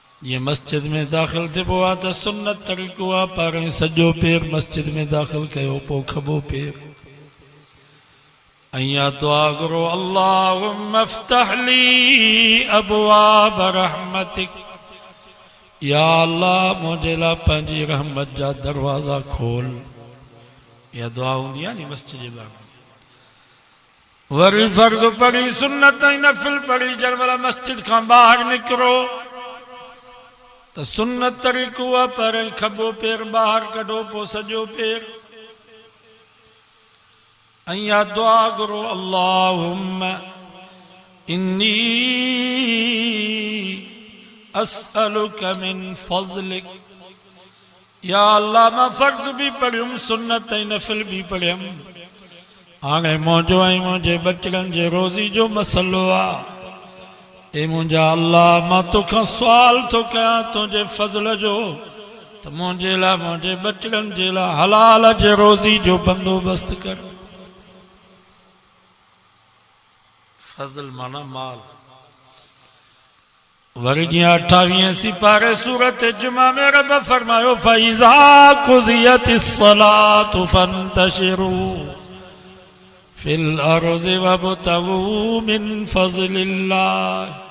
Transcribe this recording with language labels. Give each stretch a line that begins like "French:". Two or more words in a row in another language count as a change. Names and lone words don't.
Sindhi: ये मस्जिद में दाखिल थे वो आता सुन्नत तरीक़ो आ पर सजो पैर मस्जिद में दाखिल कयो पो खबो पैर अया दुआ करो
Arabic: اللهم افتح لي أبواب رحمتك
Sindhi: या अल्लाह मुझे ला पंजी रहमत जा दरवाजा खोल। या दुआ होंदी है नी मस्जिद जे बाहर वरी फर्ज पढ़ी सुन्नत नफिल पढ़ी जब वाला मस्जिद का बाहर निकलो तो सुन्नत तरीक़ो आ पर खबो पैर बाहर कढो पो सजो पैर अया दुआ करो
Arabic: اللهم إني أسألك من فضلك
Sindhi: या अल्लाह मैं फर्ज भी पढ़ियुम सुन्नत नफिल भी पढ़ियुम हाणे मौजो आई मुझे बचड़न जे रोज़ी जो मसलो आ ए मुझा अल्लाह मां तोखां सवाल तो कयां तुझे फज़ल जो तो मुझे ला मुझे बचड़न जे ला हलाल जे रोज़ी जो बंदोबस्त कर। फज़ल माना माल वरी 28 सिपारे सूरत जुमा में रब फरमायो
Arabic: فإذا قضيت الصلاة فانتشروا في الأرض وابتغوا من فضل الله.